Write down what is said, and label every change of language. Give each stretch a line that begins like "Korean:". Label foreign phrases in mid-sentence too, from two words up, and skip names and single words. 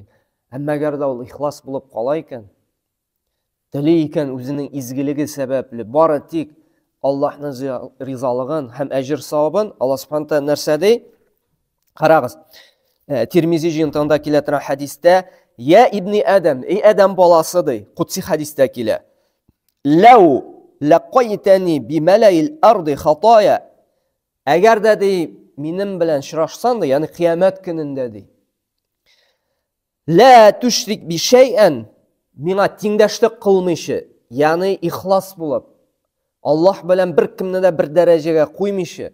Tatar: Әмма әгәр дә ул ихлас булып кала икән, тели икән үзенең изгелеге сәбәпле, бары тик Аллаһның ризалыгын һәм әҗр савабын Аллаһ
Arabic: سبحانه وتعالى
Tatar: нәрсә ди? Карагыз. Тирмизи җыентыгында килә торган хадистә:
Arabic: "يا ابن آدم,
Tatar: эй Адам баласы" ди, Кудси хадистә килә.
Arabic: "لو لقيتني بملء الأرض خطايا"
Tatar: Әгәр дә ди минем белән очрашсаң да, ягъни кыямәт көнендә ди.
Arabic: "لا تشرك بي شيئا"
Tatar: миңа тиңдәшлек кылмыйчы, ягъни ихлас булып, Аллаһ белән бер кемне дә бер дәрәҗәгә куймыйчы.